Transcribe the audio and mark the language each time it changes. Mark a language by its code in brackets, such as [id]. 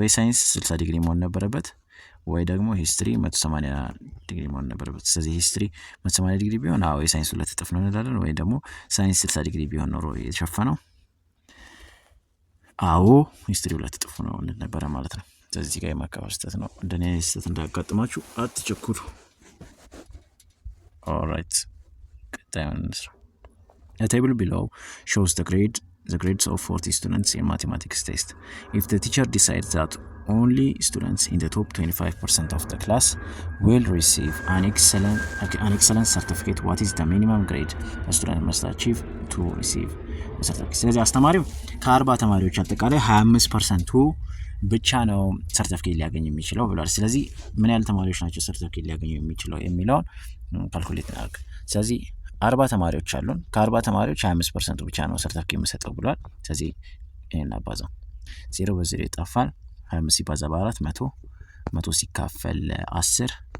[am] ወይ ሳይንስ 60 ዲግሪ መሆን ነበረበት ወይ ደግሞ ሂስትሪ 180 ዲግሪ መሆን ነበረበት። ስለዚህ ሂስትሪ 180 ዲግሪ ቢሆን አዎ የሳይንስ 2 እጥፍ ነው እንላለን። ወይ ደግሞ ሳይንስ 60 ዲግሪ ቢሆን ኖሮ የተሸፈነው አዎ ሂስትሪ 2 እጥፍ ነው ነበረ ማለት ነው። ስለዚህ ጋር የማካፈል ስህተት ነው። እንደኔ ስህተት እንዳያጋጥማችሁ አትቸኩሉ። ኦልራይት ቀጣዩን እንስራ። [en] A table below shows the grades of 40 students in mathematics test. If the teacher decides that only students in the top 25% of the class will receive an excellent certificate, what is the minimum grade a student must achieve to receive a certificate? [am] ስለዚህ አስተማሪው ከ40 ተማሪዎች አጠቃላይ 25%ቱ ብቻ ነው ሰርቲፊኬት ሊያገኝ የሚችለው ብሏል። ስለዚህ ምን ያህል ተማሪዎች ናቸው ሰርቲፊኬት ሊያገኙ የሚችለው የሚለውን ካልኩሌት እናድርግ። ስለዚህ 40 ተማሪዎች አሉን። ከ40 ተማሪዎች 25% ብቻ ነው ሰርቲፊኬት የሚሰጠው ብሏል። ስለዚህ ይሄን አባዛው 0 በ0 ይጣፋል 25 ሲባዛ በ4 100 ሲካፈል 10